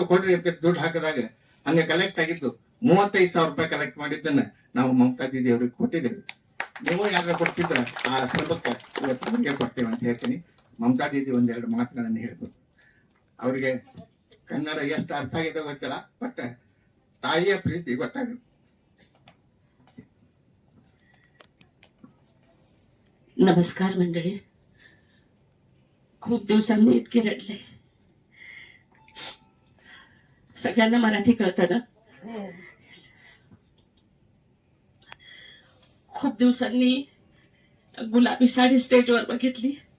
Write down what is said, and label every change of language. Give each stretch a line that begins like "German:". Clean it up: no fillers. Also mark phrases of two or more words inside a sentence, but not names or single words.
Kannada: ಕೊಡ್ರಿ ಅಂತ ದುಡ್ಡು ಹಾಕಿದಾಗ ಹಂಗೆ ಕಲೆಕ್ಟ್ ಆಗಿದ್ದು 35,000 ರೂಪಾಯಿ ಕಲೆಕ್ಟ್ ಮಾಡಿದ್ದನ್ನ ನಾವು ಮಮತಾ ದೀದಿ ಅವ್ರಿಗೆ ಕೊಟ್ಟಿದ್ದೇವೆ. ನೀವು ಯಾರ ಕೊಡ್ತಿದ್ರ ಆ ಆಶ್ರಮಕ್ಕೆ ಇವತ್ತು ಅವ್ರಿಗೆ ಕೊಡ್ತೇವೆ ಅಂತ ಹೇಳ್ತೀನಿ. ಮಮತಾ ದೀದಿ ಒಂದೆರಡು ಮಾತುಗಳನ್ನು ಹೇಳ್ಬೋದು. ಅವ್ರಿಗೆ ಕನ್ನಡ ಎಷ್ಟು ಅರ್ಥ ಆಗಿದೆ ಗೊತ್ತಿಲ್ಲ, ಬಟ್ ತಾಯಿಯ ಪ್ರೀತಿ ಗೊತ್ತಾಗುತ್ತೆ.
Marathi: नमस्कार मंडळी. खूप दिवसांनी इतकी रडले. सगळ्यांना मराठी कळतं ना? खूप दिवसांनी गुलाबी साडी स्टेजवर बघितली.